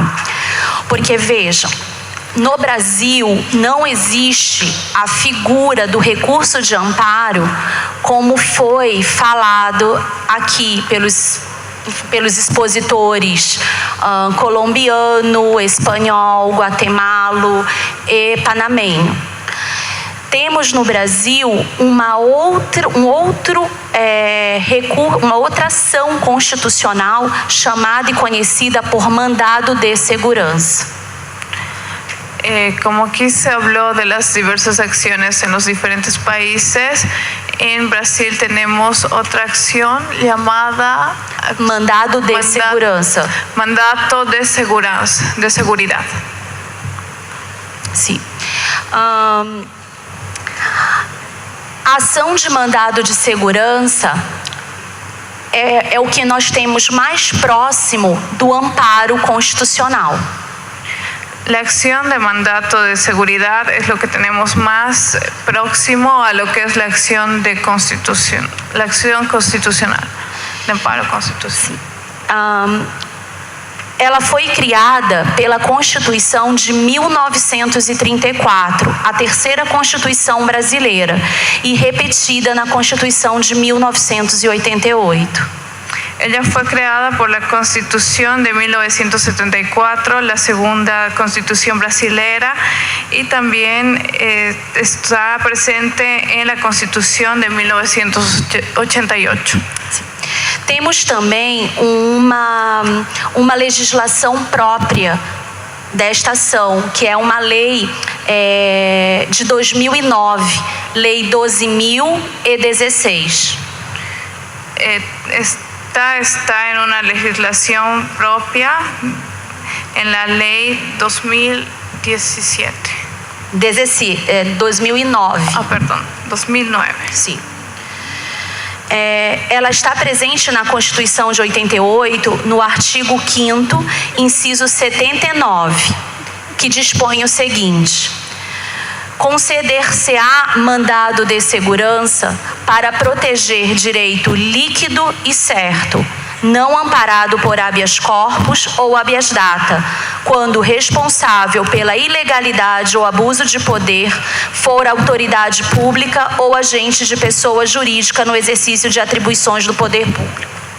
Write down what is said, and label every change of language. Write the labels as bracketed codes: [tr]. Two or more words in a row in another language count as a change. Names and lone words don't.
[pt] Porque, vejam, no Brasil não existe a figura do recurso de amparo como foi falado aqui pelos expositores colombiano, espanhol, guatemalo e panamenho. Temos no Brasil uma outra ação constitucional chamada e conhecida por mandado de segurança. [es] Como aquí se habló de las diversas acciones en los diferentes países, en Brasil tenemos otra acción llamada [pt] mandado de segurança. [es] Mandato de seguridad. [pt] Sim. A ação de mandado de segurança é o que nós temos mais próximo do amparo constitucional. [es] La acción de mandato de seguridad es lo que tenemos más próximo a lo que es la acción de constitución, la acción constitucional, de amparo constitucional. [pt] Ela foi criada pela Constituição de 1934, a terceira Constituição brasileira, e repetida na Constituição de 1988. [es] Ella fue creada por la Constitución de 1974, la segunda Constitución brasilera, y también está presente en la Constitución de 1988. [pt] Temos também uma legislação própria desta ação, que é uma lei de 2009, Lei 12.016. [es] Esta está en una legislación propia en la Ley 2017. [pt] 2009. Perdão, 2009. Sim. Ela está presente na Constituição de 88, no artigo 5º, inciso 79, que dispõe o seguinte: conceder-se-á mandado de segurança para proteger direito líquido e certo, não amparado por [la] habeas corpus [pt] ou [la] habeas data, [pt] quando responsável pela ilegalidade ou abuso de poder for autoridade pública ou agente de pessoa jurídica no exercício de atribuições do poder público.